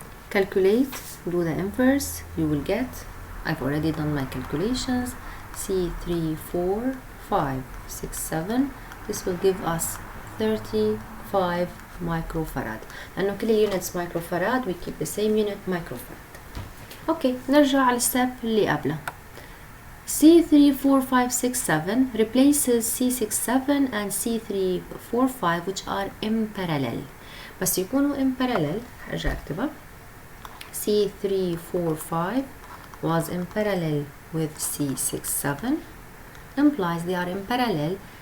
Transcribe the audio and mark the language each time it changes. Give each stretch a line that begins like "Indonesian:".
English: Calculate, do the inverse, you will get, I've already done my calculations, C34567, this will give us 35 microfarad.
Arabic: لأنه كل units microfarad
English: we keep the same unit microfarad.
Arabic: اوكي نرجع على الستep اللي قبله.
English: C34567 replaces C67 and C345 which are in parallel.
Arabic: بس يكونوا in parallel هرجع اكتبها.
English: C345 was in parallel with C67 implies they are in parallel.